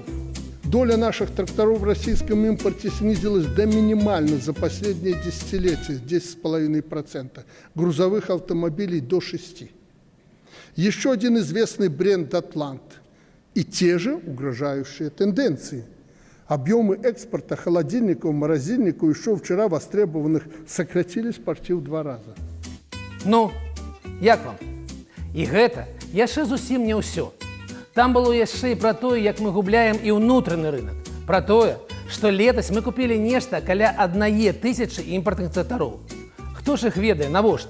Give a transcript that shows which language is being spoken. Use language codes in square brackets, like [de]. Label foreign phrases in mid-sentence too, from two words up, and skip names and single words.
[ru] Доля наших тракторов в российском импорте снизилась до минимально за последние десятилетия, 10,5%. Грузовых автомобилей до 6%. Еще один известный бренд «Атлант». И те же угрожающие тенденции. Объемы экспорта холодильников, морозильников, еще вчера востребованных, сократились почти в 2 раза. [be] Ну, як вам? І гэта яшчэ зусім не ўсё. Там было яшчэ і пра тое, як мы губляем і ўнутраны рынок. Пра тое, што летась мы купілі нешта каля 1000 імпартных трактароў. Хто ж іх ведае, навошта?